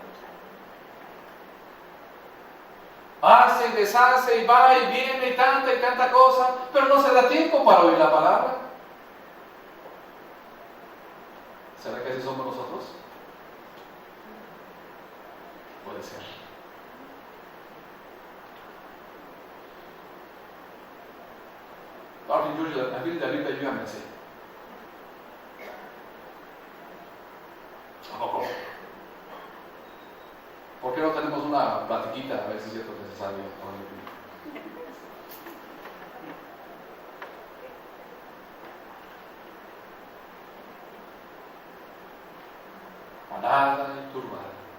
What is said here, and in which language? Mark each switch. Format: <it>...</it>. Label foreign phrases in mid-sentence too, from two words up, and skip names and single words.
<es>Hace y deshace y va y viene y tanta cosa, pero no se da tiempo para oír la palabra. ¿Será que así somos nosotros? Puede ser.</es> <sv>Jag vill där inte gömma sig.</sv> <es>¿Por qué no tenemos una platiquita a ver si es cierto que se sabe? Parada y turbada.</es>